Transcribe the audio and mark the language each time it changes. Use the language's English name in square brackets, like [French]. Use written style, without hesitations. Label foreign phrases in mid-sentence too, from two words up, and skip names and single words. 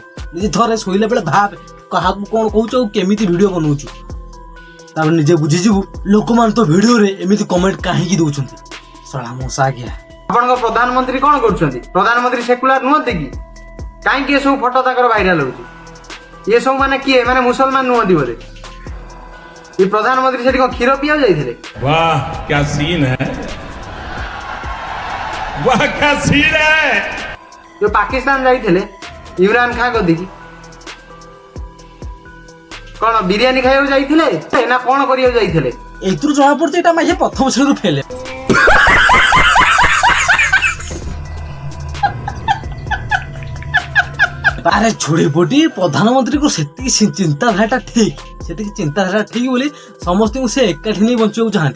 [Odia] ନିଜେ ଥରେ ଶୋଇଲା ବେଳେ ଭାବେ କାହାକୁ କଣ କହୁଛୁ ଆଉ କେମିତି ଭିଡିଓ ବନଉଛୁ, ତାପରେ ନିଜେ ବୁଝିଯିବୁ ଲୋକମାନେ ତ ଭିଡିଓରେ ଏମିତି କମେଣ୍ଟ କାହିଁକି ଦଉଛନ୍ତି। ଶଳା ମଶା ଆଜ୍ଞା। ଆପଣଙ୍କ ପ୍ରଧାନମନ୍ତ୍ରୀ କଣ କରୁଛନ୍ତି? ପ୍ରଧାନମନ୍ତ୍ରୀ ସେକୁଲାର ନୁହନ୍ତି କି? କାହିଁକି ଏସବୁ ଫଟୋ ତାଙ୍କର ଭାଇରାଲ ହଉଛି? ଏ ସବୁ ମାନେ କିଏ? ମାନେ ମୁସଲମାନ ନୁହନ୍ତି ବୋଧେ? ଏ ପ୍ରଧାନମନ୍ତ୍ରୀ ସେଠି କଣ କ୍ଷୀର ପିଇବାକୁ ଯାଇଥିଲେ? [Hindi] वाह क्या सीन है, वाह क्या सीन है। [Odia] ଯୋଉ ପାକିସ୍ତାନ ଯାଇଥିଲେ ଇମ୍ରାନ ଖାଁ କତିକି, କଣ ବିରିୟାନୀ ଖାଇବାକୁ ଯାଇଥିଲେ ନା କଣ କରିବାକୁ ଯାଇଥିଲେ? ଏଇଥିରୁ ଜଣା ପଡୁଛି ଏଇଟା ମାଝେ ପ୍ରଥମ ଶ୍ରେଣୀରୁ ଫେଲେ। ଆରେ ଛୋଡି ପଟି ପ୍ରଧାନମନ୍ତ୍ରୀଙ୍କୁ ସେତିକି ଚିନ୍ତାଧାରାଟା ଠିକ, ସେତିକି ଚିନ୍ତାଧାରା ଠିକ ବୋଲି ସମସ୍ତଙ୍କୁ ସେ ଏକାଠି ନେଇ ବଞ୍ଚିବାକୁ ଚାହାନ୍ତି।